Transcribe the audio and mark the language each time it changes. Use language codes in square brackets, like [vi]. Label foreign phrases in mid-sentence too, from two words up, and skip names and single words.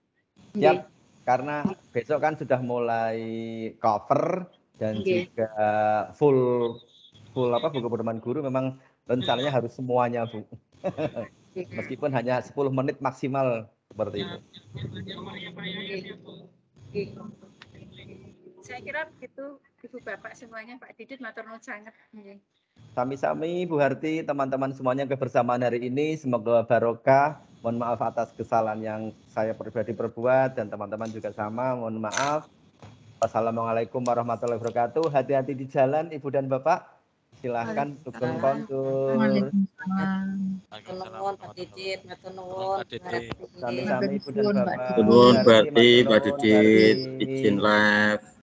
[id] Siap, karena besok kan sudah mulai cover dan juga full buku pedoman guru, memang rencananya harus semuanya, Bu. Meskipun hanya 10 menit maksimal seperti itu. Saya kira begitu Ibu Bapak semuanya, Pak Didit [jv] matur nuwun [id] sangat. Sami-sami Bu Harti, teman-teman semuanya, kebersamaan hari ini semoga barokah. Mohon maaf atas kesalahan yang saya pribadi perbuat dan teman-teman juga sama, mohon maaf. [ar] والسلام عليكم ورحمة الله وبركاته. [id] Hati-hati di jalan Ibu dan Bapak. Silahkan dukung kontur. [jv] Matur Pak Didit, matur nuwun. [id] Sami-sami Ibu dan Bapak. Nuwun berarti Pak Didit izin live.